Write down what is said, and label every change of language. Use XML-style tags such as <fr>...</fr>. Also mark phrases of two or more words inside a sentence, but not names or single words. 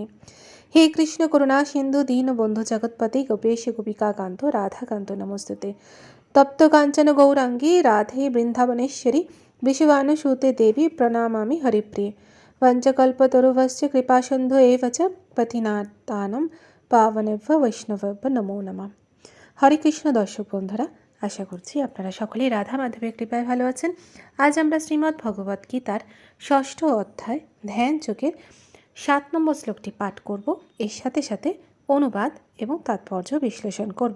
<sa>हे कृष्ण करुणा सिंधु दीन बंधु जगतपति गोपेश गोपिका कांतो राधाकांतो नमोस्तुते। तप्त कांचन गौरांगी राधे वृंदावनेश्वरी विश्वानुसूते देवी प्रणमामि हरिप्रिये। वंशकल्पतरुभ्यश्च कृपासिन्धु एव च पतितानां পাবনেভ্য বৈষ্ণবেভ্য নমো নমঃ।</sa> <bn>হরে কৃষ্ণ দর্শক বন্ধুরা, আশা করছি আপনারা সকলেই রাধা মাধবের কৃপায় ভালো আছেন। আজ আমরা শ্রীমদ্ ভগবত গীতার ৬ষ্ঠ অধ্যায় ধ্যান যোগের ৭ নম্বর শ্লোকটি পাঠ করব। এর সাথে সাথে অনুবাদ এবং তাৎপর্য বিশ্লেষণ করব।</bn>